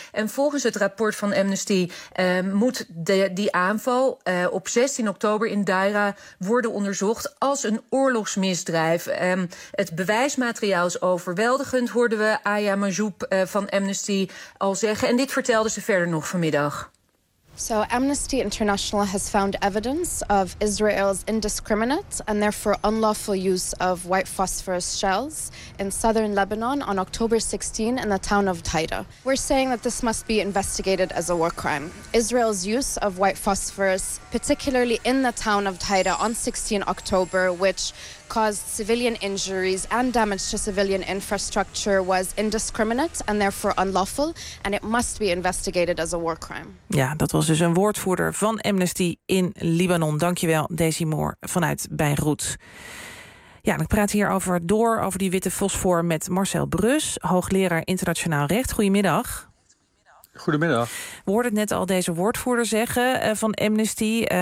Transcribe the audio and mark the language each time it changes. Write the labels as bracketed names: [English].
[Dutch] En volgens het rapport van Amnesty moet die aanval op 16 oktober in Daira worden onderzocht als een oorlogsmisdrijf. Het bewijsmateriaal is overweldigend, hoorden we Aya Majoub van Amnesty al zeggen. En dit vertelde ze verder nog vanmiddag. [English] So Amnesty International has found evidence of Israel's indiscriminate and therefore unlawful use of white phosphorus shells in southern Lebanon on October 16 in the town of Taida. We're saying that this must be investigated as a war crime. Israel's use of white phosphorus, particularly in the town of Taida on 16 October, which caused civilian injuries and damage to civilian infrastructure, was indiscriminate and therefore unlawful, and it must be investigated as a war crime. [Dutch] Ja, dat was dus een woordvoerder van Amnesty in Libanon. Dankjewel, Daisy Moore vanuit Beirut. Ja, ik praat hier over die witte fosfor met Marcel Brus, hoogleraar internationaal recht. Goedemiddag. Goedemiddag. We hoorden het net al deze woordvoerder zeggen van Amnesty.